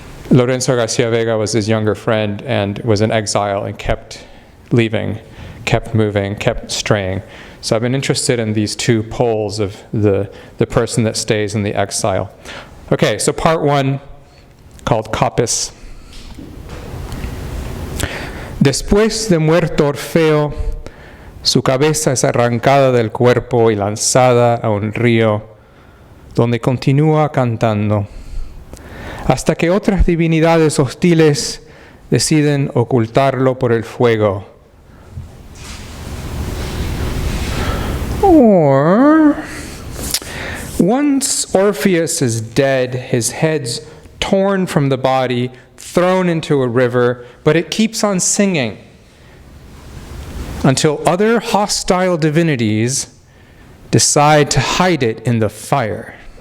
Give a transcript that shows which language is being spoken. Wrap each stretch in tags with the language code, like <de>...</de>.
<en>Lorenzo Garcia Vega was his younger friend and was in exile and kept leaving, kept moving, kept straying. So I've been interested in these 2 poles of the person that stays in the exile. Okay, so part 1, called Capes.</en> <es>Después de muerto Orfeo, su cabeza es arrancada del cuerpo y lanzada a un río, donde continúa cantando, hasta que otras divinidades hostiles deciden ocultarlo por el fuego.</es> <en>Or, once Orpheus is dead, his head's torn from the body, thrown into a river, but it keeps on singing until other hostile divinities decide to hide it in the fire.</en>